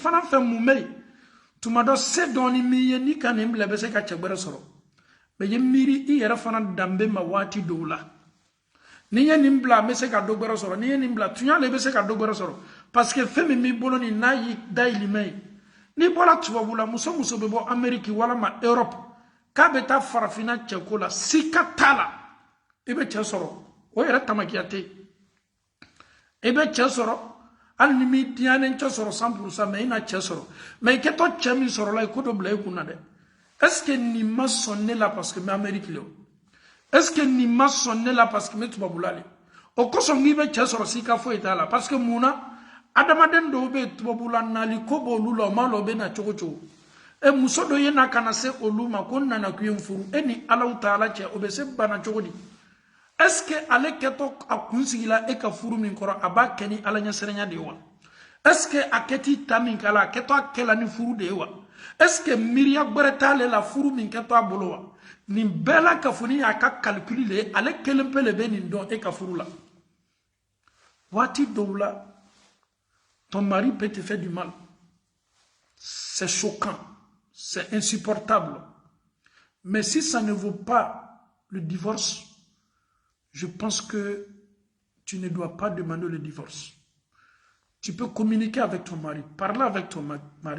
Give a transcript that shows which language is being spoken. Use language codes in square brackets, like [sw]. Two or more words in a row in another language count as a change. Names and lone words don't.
[bm] fana fɛ mun bɛ yen tuma dɔ se dɔɔni min ye n'i ka nin bila i bɛ se ka cɛ wɛrɛ sɔrɔ mais ye miiri i yɛrɛ fana danbe ma waati dɔw la ni ye nin bila n bɛ se ka dɔ wɛrɛ sɔrɔ ni ye nin bila tunya la i bɛ se ka dɔ wɛrɛ sɔrɔ [fr] parce que [bm] fɛn min b'i bolo nin n'a y'i dayirimɛ ye n'i bɔra tubabu la muso bɛ bɔ Amérique walama Europe k'a bɛ taa farafinna cɛko la sika t'a la i bɛ cɛ sɔrɔ o yɛrɛ tamakiya tɛ yen i bɛ cɛ sɔrɔ hali ni mi diyanen cɛ sɔrɔ 100% mais i na cɛ sɔrɔ mais i kɛtɔ cɛ min sɔrɔla i ko dɔ bila i kunna dɛ [fr] est-ce que [bm] nin ma sɔn ne la [fr] parce que [bm] n bɛ Amérique le [fr] est-ce que [bm] nin ma sɔn ne la [fr] parce que [bm] n bɛ tubabula le o kosɔn k'i bɛ cɛ sɔrɔ sika foyi t'a la [fr] parce que [bm] mun na adamaden dɔw bɛ tubabula nali ko b'olu la o ma lɔ o bɛ na cogo cogo muso dɔ ye na kana se olu ma ko n nana k'u ye n furu e ni Alahu Taala cɛ o bɛ se bana cogo di [fr] est-ce que [bm] ale kɛtɔ a kun sigila e ka furu min kɔrɔ a b'a kɛ ni Ala ɲɛsiranya de ye wa [fr] est-ce que [bm] a kɛt'i ta min k'a la a kɛtɔ a kɛla ni furu de ye wa [fr] est-ce que [bm] miiriya gbɛrɛ t'ale la furu min kɛtɔ a bolo wa nin bɛɛ la kafoni y'a ka calcul le ye ale kelen pe le bɛ nin dɔn e ka furu la waati dɔw la [fr] Ton mari peut te faire du mal. C'est choquant, c'est insupportable. Mais si ça ne vaut pas le divorce, je pense que tu ne dois pas demander le divorce. Tu peux communiquer avec ton mari, parler avec ton mari.